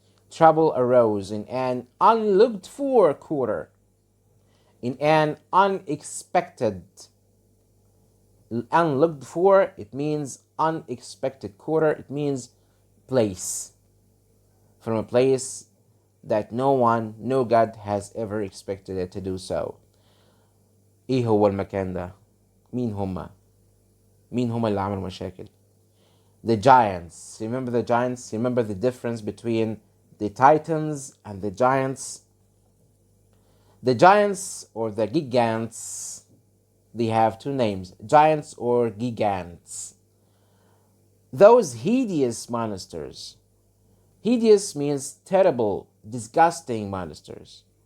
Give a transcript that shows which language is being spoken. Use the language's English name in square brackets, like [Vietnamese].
[English] Trouble arose in an unlooked for quarter, in an unexpected. Unlooked for, it means unexpected. Quarter, it means place. From a place that no God has ever expected it to do so. [Arabic] ايه هو المكان ده؟ مين هما اللي عملوا مشاكل؟ [English] The giants. Remember the giants? Remember the difference between the titans and the giants? The giants or the gigantes, they have two names, giants or gigantes. Those hideous monsters. Hideous means terrible, disgusting monsters.